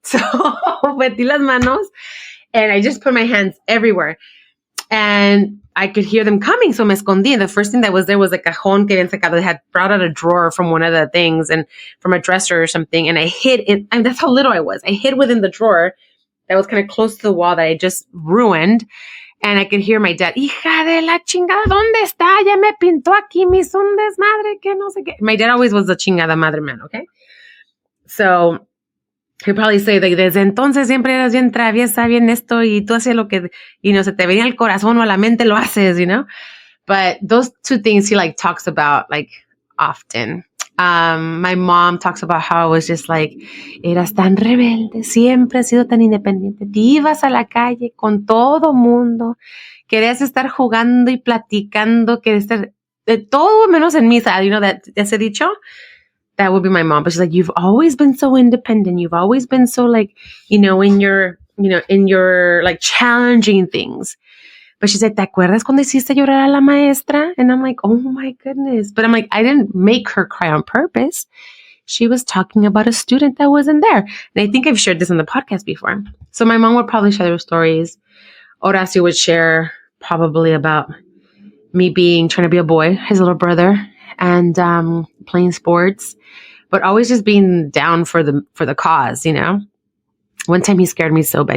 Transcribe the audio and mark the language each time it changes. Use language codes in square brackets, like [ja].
[es] So metí las manos [en] and I just put my hands everywhere, and I could hear them coming. [es] So me escondí. [en] The first thing that was there was a cajón [es] que habían sacado. [en] They had brought out a drawer from one of the things and from a dresser or something. And I hid in, and that's how little I was. I hid within the drawer that was kind of close to the wall that I just ruined. And I could hear my dad, [es] hija de la chingada, ¿dónde está? Ya me pintó aquí, me hizo un desmadre, que no sé qué. [en] My dad always was the chingada madre man, okay? So he'd probably say, like, [es] desde entonces siempre eras bien traviesa, bien esto, y tú haces lo que, se te venía al corazón o a la mente lo haces, [en] But those 2 things he, like, talks about, like, often. My mom talks about how I was just like, [es] eras tan rebelde, siempre has sido tan independiente, te ibas a la calle con todo mundo, querías estar jugando y platicando, querías estar de todo menos en misa, [en] that ese dicho, that would be my mom. But she's like, you've always been so independent, you've always been so like, in your like challenging things. But she said, [es] ¿te acuerdas cuando hiciste llorar a la maestra? [en] And I'm like, oh my goodness. But I'm like, I didn't make her cry on purpose. She was talking about a student that wasn't there. And I think I've shared this on the podcast before. So my mom would probably share those stories. Horacio would share probably about me trying to be a boy, his little brother, and playing sports, but always just being down for the cause, One time he scared me so bad.